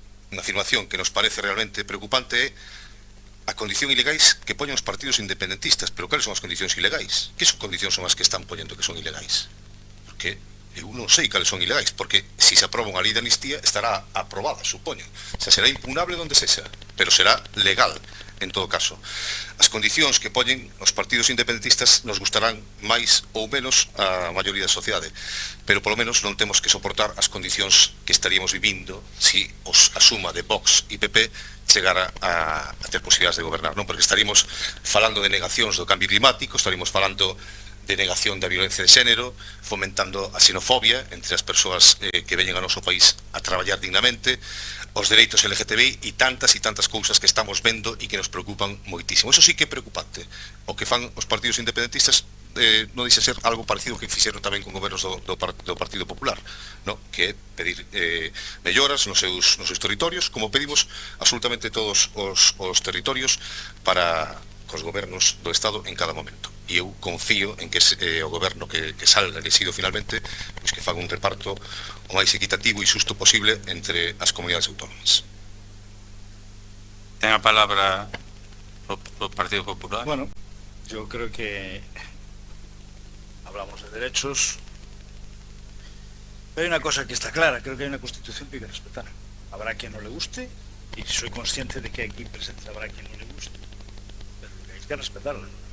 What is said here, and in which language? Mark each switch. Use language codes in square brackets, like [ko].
[gl] unha afirmación que nos parece realmente preocupante é a condición ilegais que poñen os partidos independentistas. Pero cales son as condicións ilegais? Que condicións son as que están poñendo que son ilegais? Porque eu non sei cales son ilegais, porque se se aproba unha lei de amnistía estará aprobada, supoño. Xa será impugnable donde sexa, pero será legal en todo caso. As condicións que poñen os partidos independentistas nos gustarán máis ou menos a maioría da sociedade, pero polo menos non temos que soportar as condicións que estaríamos vivindo se a suma de Vox e PP chegara a ter posibilidades de gobernar, non? Porque estaríamos falando de negacións do cambio climático, estaríamos falando de negación da violencia de xénero, fomentando a xenofobia entre as persoas que veñen ao noso país a traballar dignamente, os dereitos LGTBI e tantas cousas que estamos vendo e que nos preocupan moitísimo. Eso sí que é preocupante. O que fan os partidos independentistas non deixa ser algo parecido que fixeron tamén con gobernos do Partido Popular, no? Que é pedir melloras nos seus territorios, como pedimos absolutamente todos os territorios para cos gobernos do Estado en cada momento. E eu confío en que o goberno que salga elegido finalmente, pois que faga un reparto o máis equitativo e xusto posible entre as comunidades autónomas. Ten a palabra o Partido Popular. [es] Bueno, yo creo que hablamos de derechos, pero hay una cosa que está clara, creo que hay una Constitución que hay que respetar. Habrá quien no le guste, y soy consciente de que aquí presente habrá quien no le guste, pero hay que respetarla.